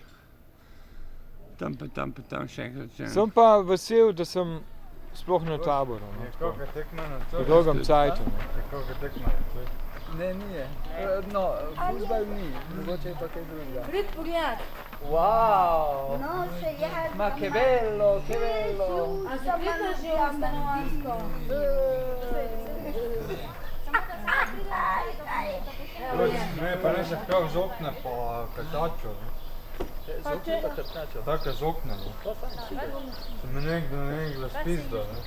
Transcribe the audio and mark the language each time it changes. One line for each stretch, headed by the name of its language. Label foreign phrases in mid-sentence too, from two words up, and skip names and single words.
Slovenian: Tam pa tam še enkrat. Sem pa vesel, da sem sploh na taboru. Kako tekma na Po dolgem cajtu. Kako tekma na Ne, nije. No, fuzbal ni, mogoče je pa kaj drugega. Prid pogled. Wow! No, še je.
Italian: Ma che bello, che bello!
Slovenian: A se prideš že v stanovanjsko? Ne, pa ne se prav z okna po krtaču. Z okna pa krtačo. Tako z okna. Sem me nekdo spizdo.